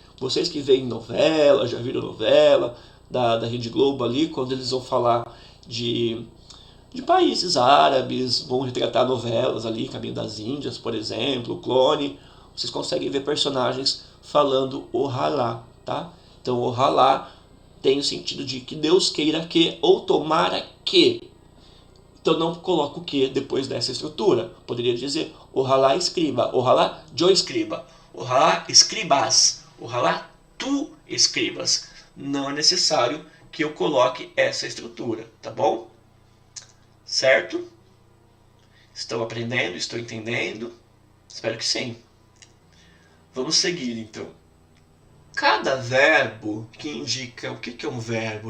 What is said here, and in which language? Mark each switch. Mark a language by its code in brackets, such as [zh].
[pt] Vocês que veem novela, já viram novela da Rede Globo ali, quando eles vão falar de países árabes, vão retratar novelas ali, Caminho das Índias, por exemplo, o Clone, vocês conseguem ver personagens falando ohalá, tá? Então ohalá tem o sentido de que Deus queira que, ou tomara que. Então não coloco o que depois dessa estrutura. Poderia dizer [es] ojalá escriba, ojalá yo escriba, ojalá escribas, ojalá tu escribas. [pt] Não é necessário que eu coloque essa estrutura, tá bom? Certo? Estão aprendendo? Estão entendendo? Espero que sim. Vamos seguir então. Cada verbo que indica, o que é um verbo?